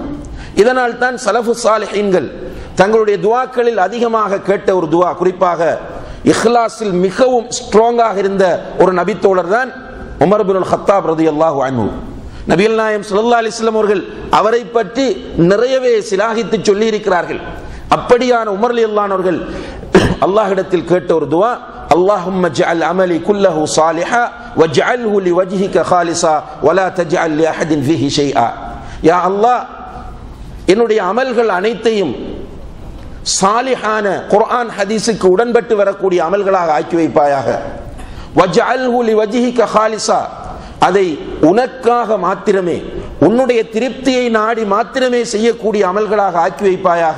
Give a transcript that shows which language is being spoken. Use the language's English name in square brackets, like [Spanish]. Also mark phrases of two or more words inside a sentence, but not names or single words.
[Tamil] இதனால் தான் [Arabic] سلف صالحين [Tamil] தங்களுடைய துஆக்களில் அதிகமாக கேட்ட ஒரு துஆ, குறிப்பாக இஹ்லாஸில் மிகவும் ஸ்ட்ராங்காக இருந்த ஒரு நபித்தோழர் தான் உமர் இப்னுல் கத்தாப் [Arabic] رضي الله عنه. [Tamil] நபிகள் நாயகம் [Arabic] صلى الله عليه وسلم [Tamil] அவர்கள் அவரை பற்றி நிறையவே சிலாகித்து சொல்லி இருக்கிறார்கள். அப்படியான உமர் [Arabic] رضي الله عنه [Tamil] அவர்கள் அல்லாஹ்விடத்தில் கேட்ட ஒரு துஆ, [Arabic] اللهم اجعل عملي كله صالحا واجعله لوجهك خالصا ولا تجعل لاحد فيه شيئا. [Tamil] யா அல்லாஹ், என்னுடைய அமல்கள் அனைத்தையும் சாலிஹான குர்ஆன் ஹதீஸுக்கு உடன்பட்டு வரக்கூடிய அமல்களாக ஆக்கி வைப்பாயாக. [Arabic] واجعله لوجهك خالصا, [Tamil] அதை உனக்காக மாத்திரமே, உன்னுடைய திருப்தியை நாடி மாத்திரமே செய்யக்கூடிய அமல்களாக ஆக்கி வைப்பாயாக.